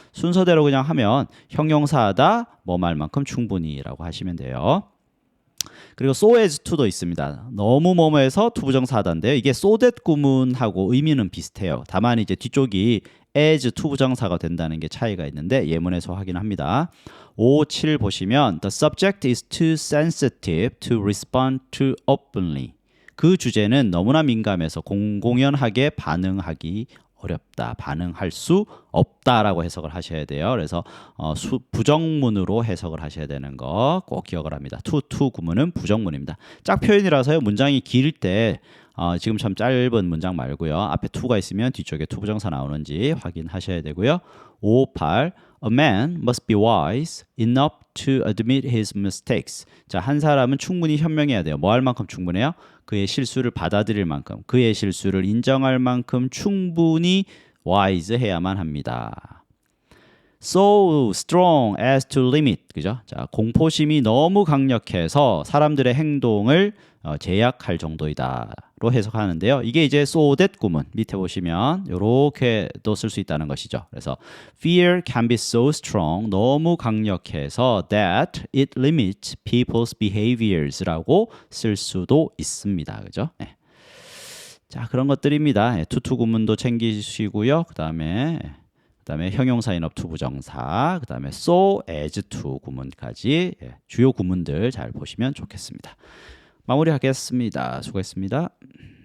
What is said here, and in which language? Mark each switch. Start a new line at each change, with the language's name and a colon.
Korean: 순서대로 그냥 하면 형용사다 뭐뭐 할 만큼 충분히라고 하시면 돼요. 그리고 so as to도 있습니다. 너무 뭐뭐해서 투부정사다인데요. 이게 so that 구문하고 의미는 비슷해요. 다만 이제 뒤쪽이 as 투부정사가 된다는 게 차이가 있는데 예문에서 확인합니다.
English: 57
Korean: 보시면
English: the subject is too sensitive to respond too openly.
Korean: 그 주제는 너무나 민감해서 공공연하게 반응하기 어렵다, 반응할 수 없다라고 해석을 하셔야 돼요. 그래서 부정문으로 해석을 하셔야 되는 거 꼭 기억을 합니다. 투 구문은 부정문입니다. 짝 표현이라서요. 문장이 길 때 지금 참 짧은 문장 말고요. 앞에 투가 있으면 뒤쪽에 투부정사 나오는지 확인하셔야 되고요.
English: 58 A man must be wise enough to admit his mistakes.
Korean: 자, 한 사람은 충분히 현명해야 돼요. 뭐 할 만큼 충분해요? 그의 실수를 받아들일 만큼, 그의 실수를 인정할 만큼 충분히 wise 해야만 합니다.
English: So strong as to limit.
Korean: 그죠? 자, 공포심이 너무 강력해서 사람들의 행동을 제약할 정도이다로 해석하는데요. 이게 이제 so that 구문 밑에 보시면 이렇게도 쓸 수 있다는 것이죠.
English: 그래서 fear can be so strong,
Korean: 너무 강력해서
English: that it limits people's behaviors라고
Korean: 쓸 수도 있습니다. 그죠? 네. 자, 그런 것들입니다. 투투 구문도 챙기시고요. 그다음에 형용사인업 투부정사, 그다음에 so as to 구문까지 주요 구문들 잘 보시면 좋겠습니다. 마무리하겠습니다. 수고했습니다.